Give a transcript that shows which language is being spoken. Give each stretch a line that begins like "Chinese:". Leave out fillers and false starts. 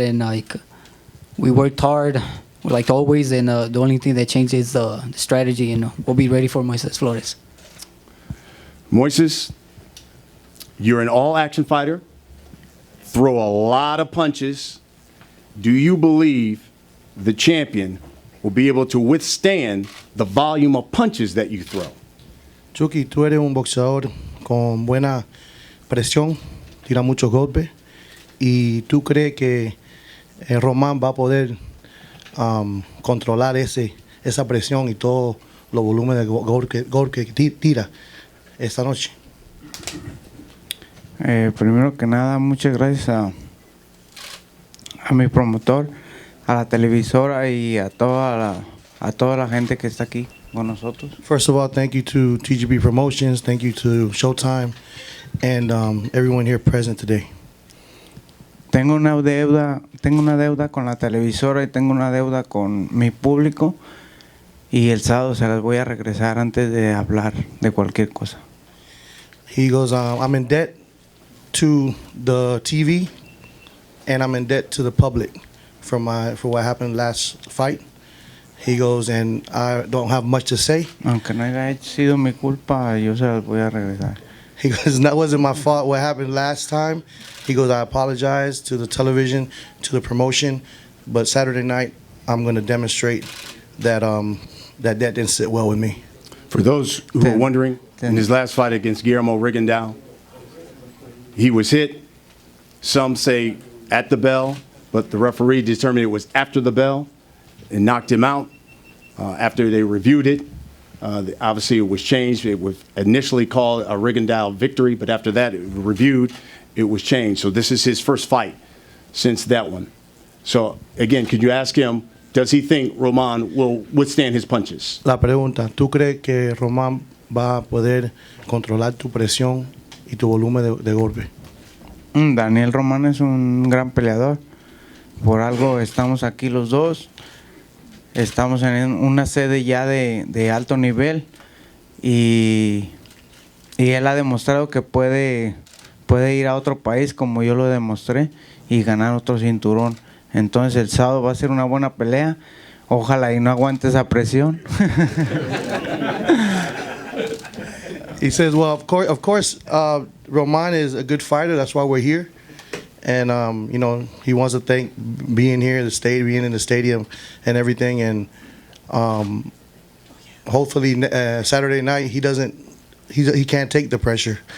English: And like we worked hard, like always, and the only thing that changes is the strategy, and we'll be ready for Moises Flores. Moises, you're an all-action fighter, throw a lot of punches. Do you believe the champion will be able to withstand the volume of punches that you throw?
Spanish: Chucky, tú eres un boxeador con buena presión, tira muchos golpes, y tú crees que Román va a poder controlar esa presión y todo los volúmenes de gol que tira esta noche. Primero que nada, muchas gracias a mi promotor, a la televisora y a toda la gente que está aquí con nosotros.
English: First of all, thank you to TGB Promotions, thank you to Showtime, and everyone here present today.
Spanish: Tengo una deuda con la televisora y tengo una deuda con mi público, y el sábado se las voy a regresar antes de hablar de cualquier cosa.
English: He goes, I'm in debt to the TV, and I'm in debt to the public for what happened last fight. He goes, and I don't have much to say.
Spanish: Aunque no haya sido mi culpa, yo se las voy a regresar.
English: He goes, that wasn't my fault what happened last time. He goes, I apologize to the television, to the promotion, but Saturday night I'm going to demonstrate that that didn't sit well with me. For those who are wondering, in his last fight against Guillermo Rigondeaux, he was hit. Some say at the bell, but the referee determined it was after the bell and knocked him out. After they reviewed it, obviously it was changed. It was initially called a Rigondeaux victory, but after that, it was reviewed, it was changed. So this is his first fight since that one. So again, could you ask him, does he think Roman will withstand his punches?
Spanish: La pregunta, ¿tú crees que Román va a poder controlar tu presión y tu volumen de golpe? Daniel Román es un gran peleador. Por algo estamos aquí los dos. Estamos en una sede ya de alto nivel, y él ha demostrado que puede ir a otro país como yo lo demostré y ganar otro cinturón. Entonces el sábado va a ser una buena pelea. Ojalá y no aguante esa presión.
English: He says, well, of course, Roman is a good fighter. That's why we're here. And, he wants to thank being here, being in the stadium and everything. And hopefully Saturday night he can't take the pressure.